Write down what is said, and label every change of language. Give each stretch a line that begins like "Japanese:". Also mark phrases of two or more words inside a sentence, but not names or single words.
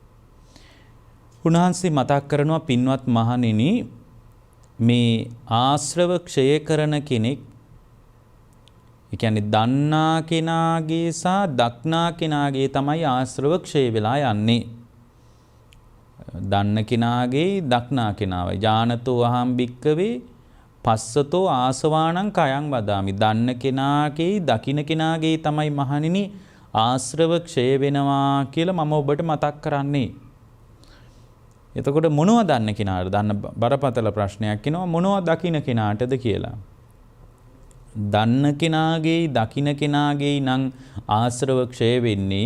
Sinhala: උන්වහන්සේ මතක් කරනවා, පින්වත් මහණෙනි, මේ ආශ්‍රව ක්ෂය කරන කෙනෙක්, ඒ කියන්නේ දන්නා කෙනාගේ සහ දක්නා කෙනාගේ තමයි ආශ්‍රව ක්ෂය වෙලා යන්නේ. දන්න කෙනාගේ දක්නා කෙනාවයි.
Pali: ඥානතෝ අහම් භික්කවේ පස්සතෝ ආසවාණං කයං වදාමි.
Sinhala: දන්න කෙනාගේ දකින්න කෙනාගේ තමයි මහණෙනි ආශ්‍රව ක්ෂය වෙනවා කියලා මම ඔබට මතක් කරන්නේ. එතකොට මොනවද දන්න කෙනාට? දන්න බරපතල ප්‍රශ්නයක් එනවා. මොනවද දකින්න කෙනාටද කියලා. දන්න කෙනාගේ දකින්න කෙනාගේ නම් ආශ්‍රව ක්ෂය වෙන්නේ.